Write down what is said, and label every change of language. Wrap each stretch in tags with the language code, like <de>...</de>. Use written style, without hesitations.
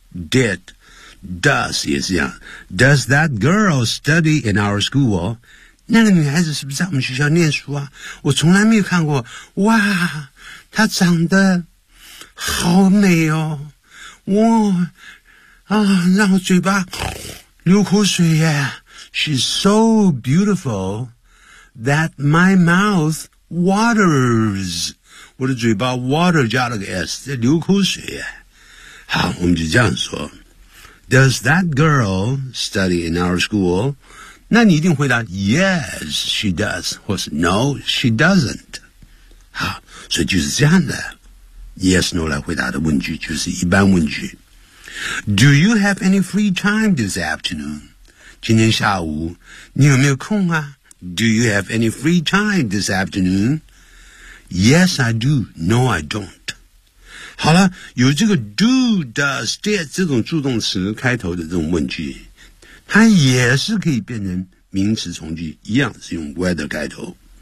<en>Did, does</en> <zh>也是一样。</zh> <en>Does that girl study in our school?</en> <zh>那个女孩子是不是在我们学校念书啊？我从来没有看过，哇，她长得好美哦，哇啊，让我嘴巴流口水耶。</zh> <en>She's so beautiful that my mouth waters.</en> <zh>我的嘴巴 water 加了个 S, 在流口水耶。好，我们就这样说。</zh> <en>Does that girl study in our school?</en> <zh>那你一定回答</zh> <en>Yes, she does.</en> <zh>或是</zh> <en>No, she doesn't.</en> <zh>好，所以就是这样的。 Yes, No 来回答的问句就是一般问句。</zh> <en>Do you have any free time this afternoon?</en> <zh>今天下午你有没有空啊？</zh> <en>Do you have any free time this afternoon? Yes, I do. No, I don't.</en> <zh>好了，有这个 do, does, did 这种助动词开头的这种问句，它也是可以变成名词从句，一样是用 whether 开头。</zh>